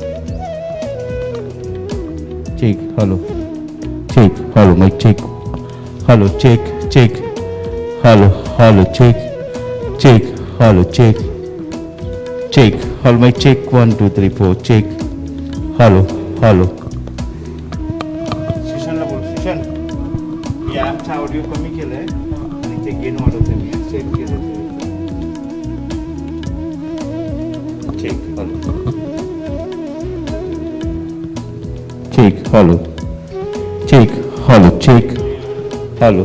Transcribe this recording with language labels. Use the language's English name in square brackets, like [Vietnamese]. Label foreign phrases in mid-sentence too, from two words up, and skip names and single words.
[English] Check, hello, check, hello, mic check, hello, check, check, hello, hello, check, check, hello, check, check, hello, mic check 1 2 3 4, check, hello, hello. [Marathi] शिशनला बोल, शिशन या ॲपचा ऑडिओ कमी केलाय आणि ते गेन वाढवते मी सेट केलं [English] check, hello. Check, hello, check, hello, check, hello.